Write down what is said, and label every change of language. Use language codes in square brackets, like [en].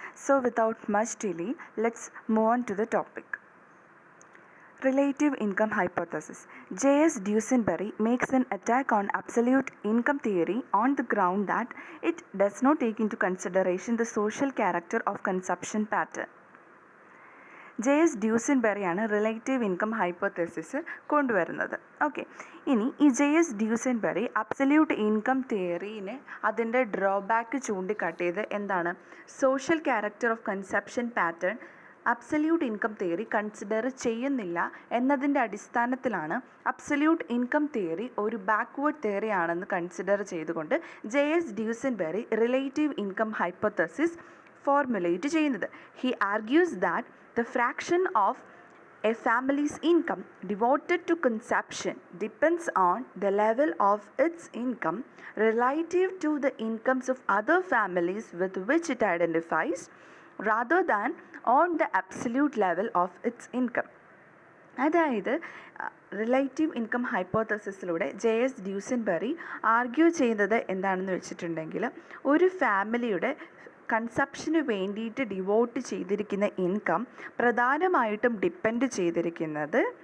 [en] So without much delay, let's move on to the topic. Relative income hypothesis. J.S. Duesenberry makes an attack on absolute income theory on the ground that it does not take into consideration the social character of consumption pattern. J.S. [ml] ഡ്യൂസൻബെറിയാണ് relative income hypothesis കൊണ്ടുവരുന്നത്. Okay, ഇനി ഈ J.S. ഡ്യൂസൻബെറി absolute income തിയറീനെ അതിൻ്റെ drawback ചൂണ്ടിക്കാട്ടിയത് എന്താണ്? Social character of consumption pattern absolute income theory consider ചെയ്യുന്നില്ല എന്നതിൻ്റെ അടിസ്ഥാനത്തിലാണ് absolute income theory ഒരു backward theory ആണെന്ന് കൺസിഡർ ചെയ്തുകൊണ്ട് J.S. ഡ്യൂസൻബെറി relative income hypothesis formulate ചെയ്യുന്നത്. [en] He argues that the fraction of a family's income devoted to consumption depends on the level of its income relative to the incomes of other families with which it identifies, rather than on the absolute level of its income. [ml] അതായത് relative income ഹൈപ്പോത്തസിസിലൂടെ J.S. ഡ്യൂസൻബെറി argue ചെയ്യുന്നത് എന്താണെന്ന് വെച്ചിട്ടുണ്ടെങ്കിൽ, ഒരു ഫാമിലിയുടെ കൺസപ്ഷന് വേണ്ടിയിട്ട് devote ചെയ്തിരിക്കുന്ന income പ്രധാനമായിട്ടും depend ചെയ്തിരിക്കുന്നത്